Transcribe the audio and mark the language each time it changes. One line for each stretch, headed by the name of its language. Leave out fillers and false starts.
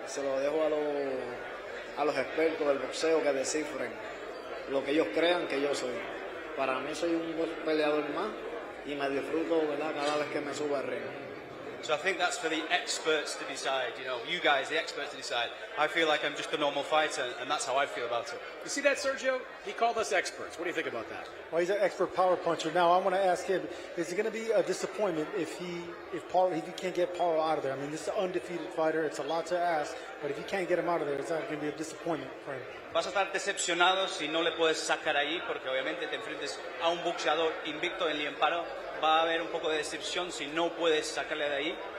Spanish: Se lo dejo a los expertos del boxeo que descifren lo que ellos crean que yo soy. Para mí soy un buen peleador más y me disfruto, ¿verdad? Cada vez que me subo al ring.
English: So I think that's for the experts to decide, you know, you guys, the experts to decide. I feel like I'm just a normal fighter, and that's how I feel about it. You see that, Sergio? He called us experts. What do you think about that? Well, he's an expert power puncher. Now, I want to ask him, is it going to be a disappointment if he can't get Paro out of there? I mean, this is an undefeated fighter. It's a lot to ask, but if you can't get him out of there, it's not going to be a disappointment for him.
Spanish: Vas a estar decepcionado si no le puedes sacar ahí, porque obviamente te enfrentes a un boxeador invicto en Liam Paro. Va a haber un poco de decepción si no puedes sacarle de ahí.